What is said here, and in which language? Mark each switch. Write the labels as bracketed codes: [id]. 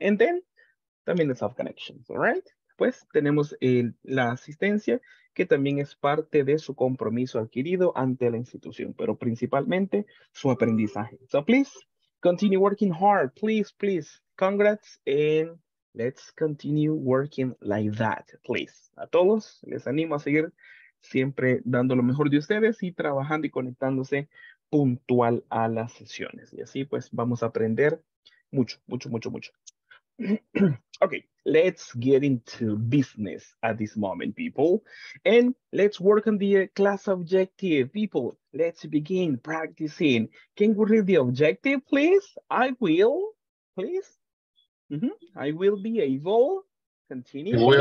[en] And then, [es] también [en] the self-connections, all right? [es] Pues tenemos la asistencia, que también es parte de su compromiso adquirido ante la institución, pero principalmente su aprendizaje. [en] So please, continue working hard. Please, please. Congrats, and let's continue working like that, please. [es] A todos, les animo a seguir siempre dando lo mejor de ustedes y trabajando y conectándose puntual a las sesiones. Y así pues vamos a aprender mucho, mucho, mucho, mucho. [en] Okay, let's get into business at this moment, people. And let's work on the class objective. People, let's begin practicing. Can we read the objective, please? I will, please. I will be able. Continue.